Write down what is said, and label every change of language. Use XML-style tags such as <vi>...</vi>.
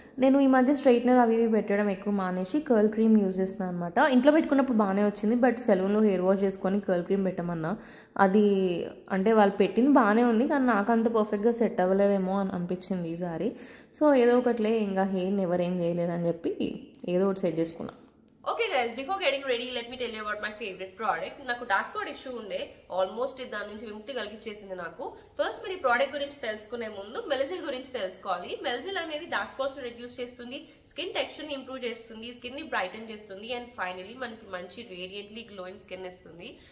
<te>నేను ఈ మధ్య స్ట్రైట్నర్ అవి పెట్టడం ఎక్కువ మానేసి కర్ల్ క్రీమ్ యూజ్ చేస్తున్నాను అనమాట. ఇంట్లో పెట్టుకున్నప్పుడు బాగానే వచ్చింది, బట్ సెలూన్లో హెయిర్ వాష్ చేసుకొని కర్ల్ క్రీమ్ పెట్టమన్నా. అది అంటే వాళ్ళు పెట్టింది బాగానే ఉంది, కానీ నాకు అంత పర్ఫెక్ట్గా సెట్ అవ్వలేదేమో అని అనిపించింది ఈసారి. సో ఏదో ఒకటిలే, ఇంకా హెయిర్ని ఎవరేం చేయలేరని చెప్పి ఏదో ఒకటి సెట్ చేసుకున్నా.</te> <en>Okay guys, before getting ready, let me tell you about my favorite product.</en> <te>నాకు డార్క్ స్పాట్ ఇష్యూ ఉండే, ఆల్మోస్ట్ దాని నుంచి విముక్తి కలిగించేసింది నాకు. ఫస్ట్ మీరు ఈ ప్రోడక్ట్ గురించి తెలుసుకునే ముందు మెలజిల్ గురించి తెలుసుకోవాలి. మెలజిల్ అనేది డార్క్ స్పాట్స్ రిడ్యూస్ చేస్తుంది, స్కిన్ టెక్స్చర్ ని ఇంప్రూవ్ చేస్తుంది, స్కిన్ ని బ్రైటన్ చేస్తుంది, అండ్ ఫైనలీ మనకి మంచి రేడియంట్లీ గ్లోయింగ్ స్కిన్ ఇస్తుంది.</te>